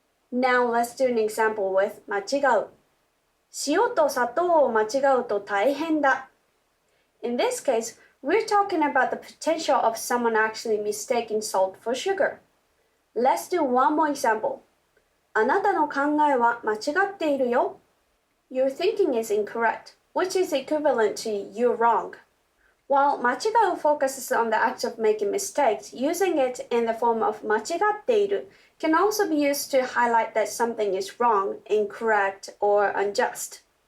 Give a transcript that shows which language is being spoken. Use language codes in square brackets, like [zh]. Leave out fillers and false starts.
[en] Now let's do an example with 間違う. [ja] 塩と砂糖を間違うと大変だ. [en] In this case, we're talking about the potential of someone actually mistaking salt for sugar. Let's do one more example. [ja] あなたの考えは間違っているよ. [en] Your thinking is incorrect, which is equivalent to you're wrong. While 間違う focuses on the act of making mistakes, using it in the form of 間違っている can also be used to highlight that something is wrong, incorrect, or unjust.